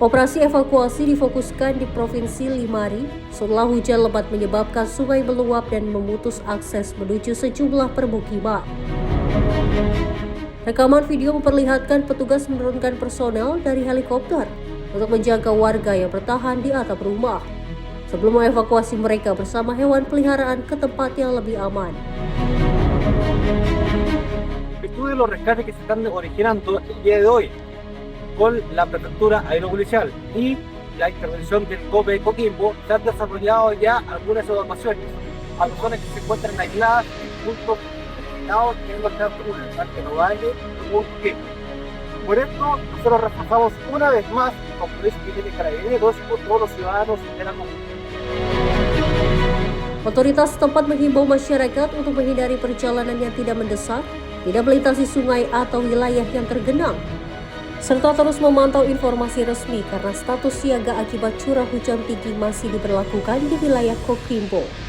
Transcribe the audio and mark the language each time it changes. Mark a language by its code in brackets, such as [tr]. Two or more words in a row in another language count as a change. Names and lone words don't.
[id] Operasi evakuasi difokuskan di Provinsi Limari setelah hujan lebat menyebabkan sungai meluap dan memutus akses menuju sejumlah permukiman. Rekaman video memperlihatkan petugas menurunkan personel dari helikopter untuk menjaga warga yang bertahan di atap rumah sebelum mengevakuasi mereka bersama hewan peliharaan ke tempat yang lebih aman. [es] Virtud de los rescates que se están originando el día de hoy con la prefectura aeropolicial y la intervención del COPE de Coquimbo, se han desarrollado ya algunas evacuaciones a personas que se encuentran aisladas en puntos determinados que no están en el Parque Nogales o Coquimbo. Por esto, nosotros reforzamos una vez más el compromiso que tiene Carabineros con todos los ciudadanos de la comunidad. [id] Otoritas setempat menghimbau masyarakat untuk menghindari perjalanan yang tidak mendesak, tidak melintasi sungai atau wilayah yang tergenang, serta terus memantau informasi resmi karena status siaga akibat curah hujan tinggi masih diberlakukan di wilayah Coquimbo.